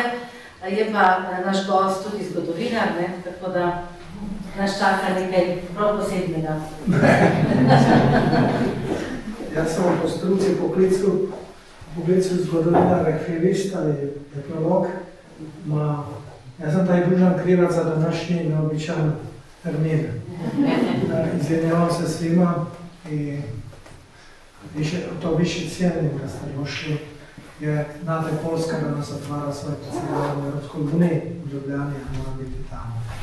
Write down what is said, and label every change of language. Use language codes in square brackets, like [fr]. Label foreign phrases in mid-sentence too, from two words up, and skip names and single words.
[sl] Je pa naš gost tudi zgodovinar, tako da nas čaka nekaj prav posebnega. Jaz sem v konstrukciji poklical zgodovina, arhivist ali etnolog. [hr] Jaz sem taj dužan krivac za današnji neobičan termin. Izvinjavam se svima i to više cijenim da ste došli, jer znate Poljska danas otvara svoje predsjedanje u Europskoj uniji, u Ljubljani, a mora biti tamo.